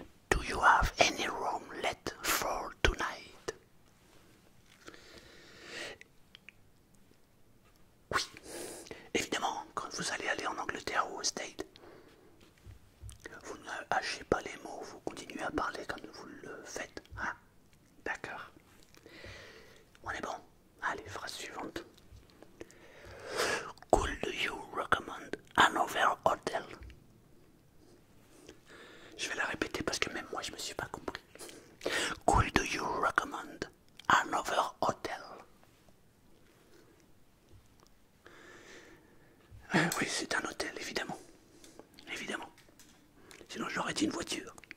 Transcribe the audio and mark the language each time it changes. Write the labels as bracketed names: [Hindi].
[English] Do you have any room left for tonight? [French] Oui, évidemment, quand vous allez aller en Angleterre ou au States, vous ne hachez pas les mots, vous continuez à parler comme vous le faites. Hein? D'accord. On est bon? Allez, phrase suivante. [English] Could you recommend another hotel? [French] Je vais la répéter parce que même moi je me suis pas compris. [English] Could you recommend another hotel? [French] Oui, c'est un hôtel, évidemment. Évidemment. Sinon j'aurais dit une voiture.